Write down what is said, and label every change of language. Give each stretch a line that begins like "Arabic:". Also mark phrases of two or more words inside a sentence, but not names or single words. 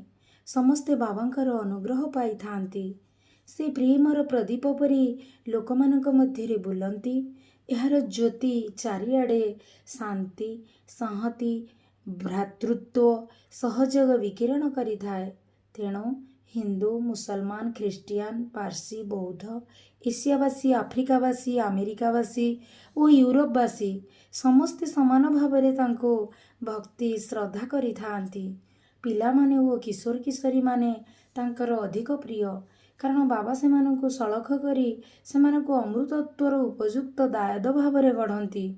Odia: ସମସ୍ତେ ବାବାଙ୍କର ଅନୁଗ୍ରହ ପାଇ ଥାଆନ୍ତି। ସେ ପ୍ରେମର ପ୍ରଦୀପ ପରି ଲୋକମାନଙ୍କ ମଧ୍ୟରେ ବୁଲନ୍ତି। ଏହାର ଜ୍ୟୋତି ଚାରିଆଡ଼େ ଶାନ୍ତି, ସଂହତି, ଭ୍ରାତୃତ୍ୱ, ସହଯୋଗ ବିକିରଣ କରି ଥାଏ। ତେଣୁ ହିନ୍ଦୁ, ମୁସଲମାନ, ଖ୍ରୀଷ୍ଟିଆନ, ପାରସୀ, ବୌଦ୍ଧ, ଏସିଆବାସୀ, ଆଫ୍ରିକାବାସୀ, ଆମେରିକାବାସୀ ଓ ୟୁରୋପବାସୀ ସମସ୍ତେ ସମାନ ଭାବରେ ତାଙ୍କୁ ଭକ୍ତି ଶ୍ରଦ୍ଧା କରି ଥାଆନ୍ତି। ପିଲାମାନେ ଓ କିଶୋର କିଶୋରୀ ମାନେ ତାଙ୍କର ଅଧିକ ପ୍ରିୟ କାରଣ ବାବା ସେମାନଙ୍କୁ ସଳଖ କରି ସେମାନଙ୍କୁ ଅମୃତତ୍ୱର ଉପଯୁକ୍ତ ଦାୟାଦ ଭାବରେ ଗଢ଼ନ୍ତି।